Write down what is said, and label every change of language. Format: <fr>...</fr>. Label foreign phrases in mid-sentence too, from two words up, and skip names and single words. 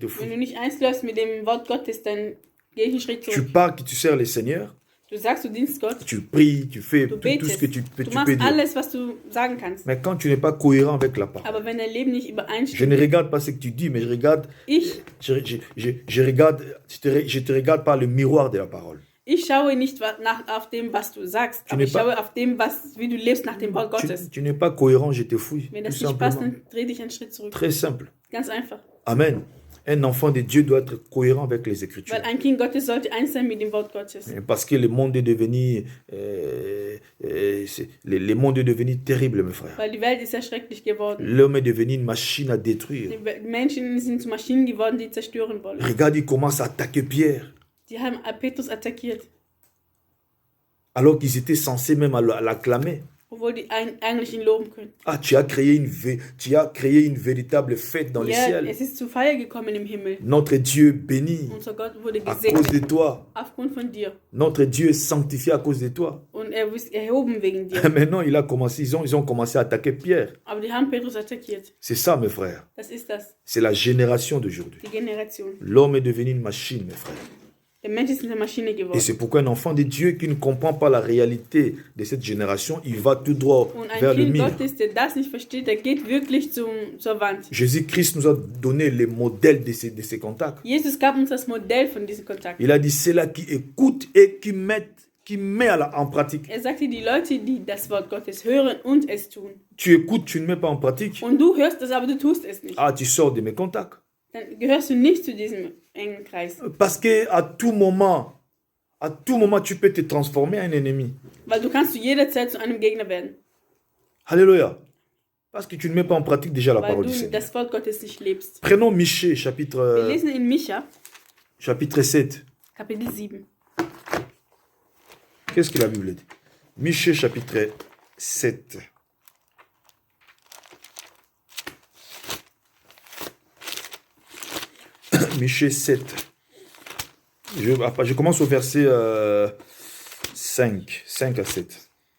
<de>Wenn</de> <fr>fouille.</fr> <de>du nicht eins läufst mit dem Wort Gottes, dann gehe ich einen Schritt</de> <fr>Tu</fr> <de>zurück.</de> <fr>parles que tu sers le Seigneur,</fr> <de>Du sagst, du dienst Gott,</de> <fr>tu pries, tu fais</fr> <de>du</de> <fr>tout ce que</fr> <de>betest,</de> <fr>tu</fr> <de>du</de> <fr>peux</fr> <de>machst</de> <fr>dire.</fr> <de>alles, was du sagen kannst.</de> <fr>Mais quand tu n'es pas cohérent avec la parole,</fr> <de>Aber wenn dein Leben nicht</de> <fr>je</fr> <de>übereinstimmt,</de> <fr>ne regarde pas ce que tu dis, mais je regarde,</fr> <de>ich</de> <fr>je te regarde par le miroir de la parole.</fr> <de>Ich schaue nicht auf dem, was du sagst, aber ich schaue auf dem, wie du lebst nach dem Wort Gottes.</de> <fr>Tu n'es pas cohérent, je te fouille.</fr> <de>Wenn</de> <fr>Tout</fr> <de>das nicht passt,</de> <fr>simplement.</fr> <de>dann dreh dich einen Schritt zurück.</de> <fr>Très simple.</fr> <de>Ganz einfach. Amen.</de> <fr>Un enfant de Dieu doit être cohérent avec les Écritures.</fr> <de>Weil ein Kind Gottes sollte eins sein mit dem Wort Gottes.</de> <fr>Parce que le monde est devenu, le monde est devenu terrible, mes frères.</fr> <de>Weil die Welt ist ja schrecklich geworden.</de> <fr>L'homme est devenu une machine à détruire.</fr> <de>Die Menschen sind zu Maschinen geworden, die zerstören wollen.</de> <fr>Regarde, il commence à attaquer Pierre.</fr> <de>Die haben Petrus attackiert,</de> <fr>Alors qu'ils étaient censés même l'acclamer.</fr> <de>obwohl die eigentlich ihn loben können.</de> <fr>Ah, tu as créé une véritable fête dans le</fr> <de>Ja,</de> <fr>ciel.</fr> <de>es ist zu Feier gekommen im Himmel.</de> <fr>Notre Dieu béni</fr> <de>Unser Gott wurde</de> <fr>à cause de</fr> <de>gesegnet</de> <fr>toi.</fr> <de>aufgrund von dir.</de> <fr>Notre Dieu est sanctifié à cause de toi.</fr> <de>Und er ist erhoben wegen dir.</de> <fr>Maintenant, ils ont commencé à attaquer Pierre.</fr> <de>Aber die haben Petrus attackiert.</de> <fr>C'est ça, mes frères.</fr> <de>Das ist das,</de> <fr>C'est la génération d'aujourd'hui.</fr> <de>die Generation.</de> <fr>L'homme est devenu une machine, mes frères.</fr> <de>Der Mensch ist eine Maschine</de> <fr>Et</fr> <de>geworden.</de> <fr>c'est pourquoi un enfant de Dieu qui ne comprend pas la réalité de cette génération, il va tout droit</fr> <de>Und ein</de> <fr>vers le</fr> <de>Kind</de> <fr>mur.</fr> <de>Gottes, der das nicht versteht, der geht wirklich zur Wand.</de> <fr>Jésus-Christ nous a donné les modèles de ces contacts.</fr> <de>Jesus gab uns das Modell von diesem Kontakt.</de> <fr>Il a dit, c'est là qui écoute et qui met en pratique.</fr> <de>Er sagte, die Leute, die das Wort Gottes hören und es tun.</de> <fr>Tu écoutes, tu ne mets pas en pratique.</fr> <de>Und du hörst das, aber du tust es nicht.</de> <fr>Ah, tu sors de mes contacts.</fr> <de>Dann gehörst du nicht zu diesem engen Kreis.</de> <fr>Parce que à tout moment, tu peux te transformer en ennemi.</fr> <de>Weil du kannst zu jeder Zeit zu einem Gegner werden.</de> <fr>Alléluia. Parce que tu ne mets pas en pratique déjà la</fr> <de>Weil</de> <fr>parole du</fr> <de>du</de> <fr>Seigneur.</fr> <de>das Wort Gottes nicht lebst.</de> <fr>Prenons Michée,</fr> <de>Wir</de> <fr>chapitre</fr> <de>lesen in Micha,</de> <fr>7.</fr> <de>Kapitel 7.</de> <fr>Qu'est-ce que la Bible dit? Michée, chapitre 7. Michée 7. Je commence au verset 5 à 7.</fr>